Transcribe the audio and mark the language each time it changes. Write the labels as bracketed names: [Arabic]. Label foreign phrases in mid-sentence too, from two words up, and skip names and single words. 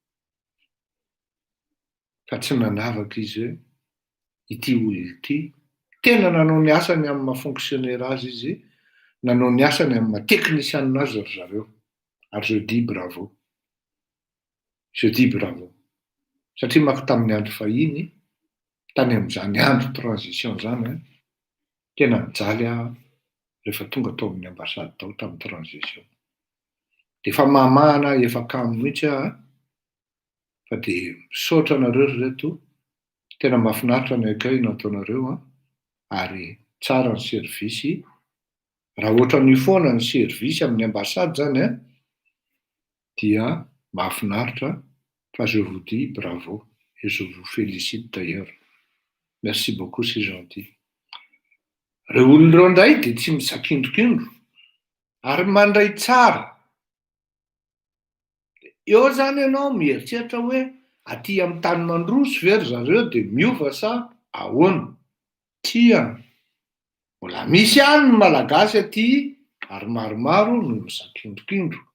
[Malagasy] fa tsy nanavaka izy hoe ity olona ity tena nanao ny asany amin'ny maha-fonctionnaire azy izy, nanao ny asany amin'ny maha-technicien azy ry zareo. [French] Ary je dis bravo. Je dis bravo. [Malagasy] Satria manko tamin'ny andro fahiny, tany amin'izany andro transition zany, tena mijaly rehefa tonga tao amin'ny ambassade tao tamin'ny transition. De efa mamahana efa kamo mihitsy fa de misaotra anareo ry reto, tena mahafinaritra ny accueil nataonareo ary tsara ny service. Raha ohatran'io foana ny service amin'ny ambassade zany dia mahafinaritra fa [French] je vous dis bravo et je vous félicite d'ailleurs. Merci beaucoup, c'est gentil. [Malagasy] Reo olona reo indray de tsy misakindrokindro ary mandray tsara. Eo zany ianao mieritreritra hoe aty amin'ny tany mandroso ve ry zareo de miova sa ahoana? Tia, mbola misy ihany ny malagasy aty ary maromaro no misakindrokindro.